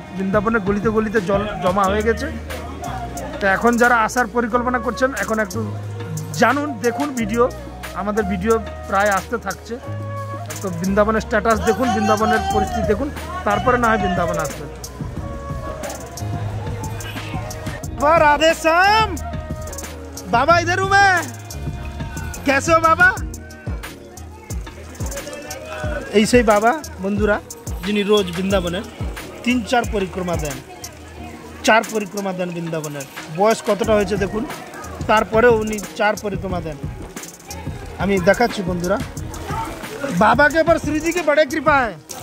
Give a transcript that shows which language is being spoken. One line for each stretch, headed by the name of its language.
Bangla: বৃন্দাবনের গলিতে গলিতে জল জমা হয়ে গেছে। তো এখন যারা আসার পরিকল্পনা করছেন, এখন একটু জানুন, দেখুন ভিডিও, আমাদের ভিডিও প্রায় আসতে থাকছে। তো বৃন্দাবনের স্ট্যাটাস দেখুন, বৃন্দাবনের পরিস্থিতি দেখুন, তারপরে না হয় বৃন্দাবন আসবেন।
Hindi: राधे श्याम बाबा, इधर हूं मैं, कैसे हो बाबा?
Bangla: এই সেই বাবা বন্ধুরা, যিনি রোজ বৃন্দাবনের 3-4 পরিক্রমা দেন, 4 পরিক্রমা দেন বৃন্দাবনের। বয়স কতটা হয়েছে দেখুন, তারপরেও উনি 4 পরিক্রমা দেন। আমি দেখাচ্ছি বন্ধুরা, বাবাকে এবার শ্রীজিকে বড় কৃপা হয়।